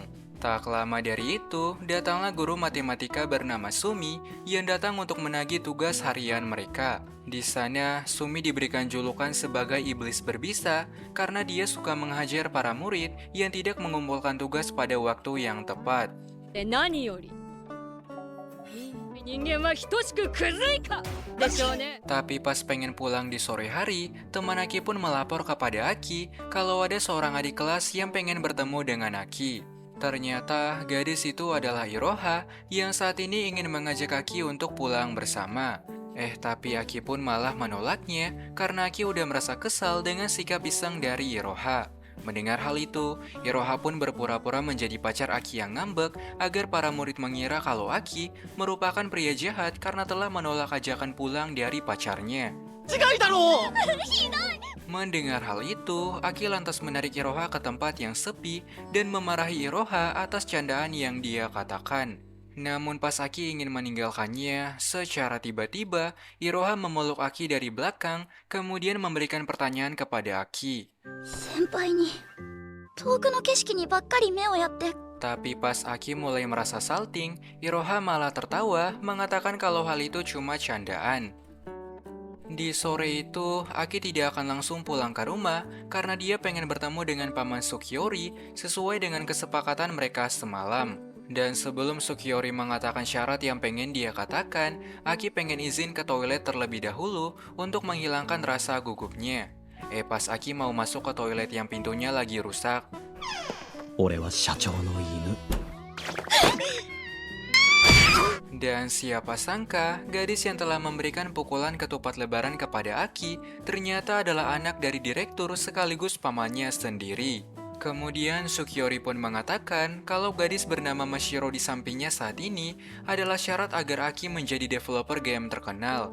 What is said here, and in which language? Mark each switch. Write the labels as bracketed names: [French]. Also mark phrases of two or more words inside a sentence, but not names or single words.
[Indonesian] Tak lama dari itu, datanglah guru matematika bernama Sumi yang datang untuk menagih tugas harian mereka. Di sana, Sumi diberikan julukan sebagai iblis berbisa karena dia suka menghajar para murid yang tidak mengumpulkan tugas pada waktu yang tepat. [Japanese] で何より人間は等しくクズいかでしょうね。 [Indonesian] Tapi pas pengen pulang di sore hari, teman Aki pun melapor kepada Aki kalau ada seorang adik kelas yang pengen bertemu dengan Aki. Ternyata gadis itu adalah Iroha yang saat ini ingin mengajak Aki untuk pulang bersama. Tapi Aki pun malah menolaknya karena Aki udah merasa kesal dengan sikap iseng dari Iroha. Mendengar hal itu, Iroha pun berpura-pura menjadi pacar Aki yang ngambek agar para murid mengira kalau Aki merupakan pria jahat karena telah menolak ajakan pulang dari pacarnya. [Japanese] 違いだろう。 [Indonesian] Mendengar hal itu, Aki lantas menarik Iroha ke tempat yang sepi dan memarahi Iroha atas candaan yang dia katakan. Namun pas Aki ingin meninggalkannya, secara tiba-tiba Iroha memeluk Aki dari belakang, kemudian memberikan pertanyaan kepada Aki. [Japanese] 先輩に遠くの景色にばっかり目をやって [Indonesian] Tapi pas Aki mulai merasa salting, Iroha malah tertawa mengatakan kalau hal itu cuma candaan. Di sore itu, Aki tidak akan langsung pulang ke rumah karena dia pengen bertemu dengan paman Sukiori sesuai dengan kesepakatan mereka semalam. Dan sebelum Sukiori mengatakan syarat yang pengen dia katakan, Aki pengen izin ke toilet terlebih dahulu untuk menghilangkan rasa gugupnya. Pas Aki mau masuk ke toilet yang pintunya lagi rusak, [Japanese] 俺は社長の犬。 [Indonesian] dan siapa sangka, gadis yang telah memberikan pukulan ketupat lebaran kepada Aki ternyata adalah anak dari direktur sekaligus pamannya sendiri. Kemudian Sukiori pun mengatakan kalau gadis bernama Mashiro di sampingnya saat ini adalah syarat agar Aki menjadi developer game terkenal.